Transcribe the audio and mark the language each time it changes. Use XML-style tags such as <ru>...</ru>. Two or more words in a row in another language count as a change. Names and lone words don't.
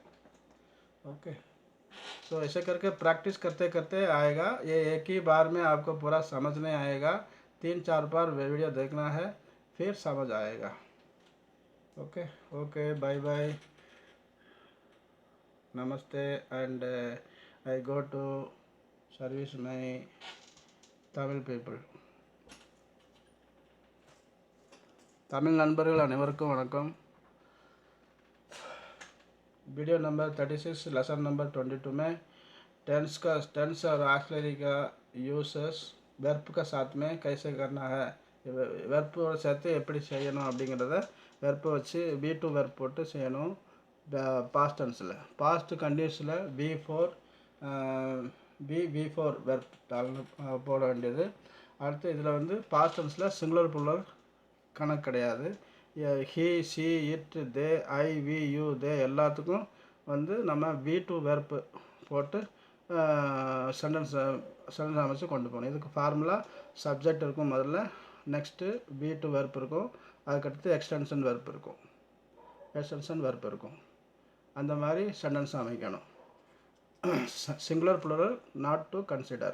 <hi>ओके, तो ऐसे करके प्रैक्टिस करते करते आएगा, ये एक ही बार में आपको पूरा समझ नहीं आएगा, 3-4 बार वीडियो देखना है, फिर समझ आएगा।</hi> <en>OK, bye bye.</en> <hi>namaste,</hi> <en>and I go to service my Tamil people.</en> <ta>தமிழ் நண்பர்கள் அனைவருக்கும் வணக்கம்.</ta> <en>video number 36 lesson number 22</en> <hi>में टेंस और ऑक्सिलरी का</hi> <en>uses verb</en> <hi>का साथ में कैसे करना है,</hi> <ta>வெர்ப்போட சேர்த்து எப்படி செய்யணும் அப்படிங்கிறத வெர்ப்பை வச்சு V2 வெர்ப் போட்டு செய்யணும்.</ta> <en>past tense-il past continuous-il</en> <ta>V4 வெர்ப் போட வேண்டியது. அடுத்து இதில் வந்து</ta> <en>past tense-il singular plural</en> <ta>கணக்கு கிடையாது.</ta> <en>he, she, it, they, I, we, you, they</en> <ta>எல்லாத்துக்கும் வந்து நம்ம V2 வெர்ப்பு போட்டு சென்டென்ஸ் அமைச்சு கொண்டு போகணும். இதுக்கு</ta> <en>formula subject</en> <ta>இருக்கும் முதல்ல,</ta> <en>next V2 verb</en> <ta>இருக்கும், அதுக்கடுத்து</ta> <en>extension verb</en> <ta>இருக்கும். அந்த மாதிரி சென்டென்ஸ் அமைக்கணும்.</ta> <en>singular plural not to consider.</en>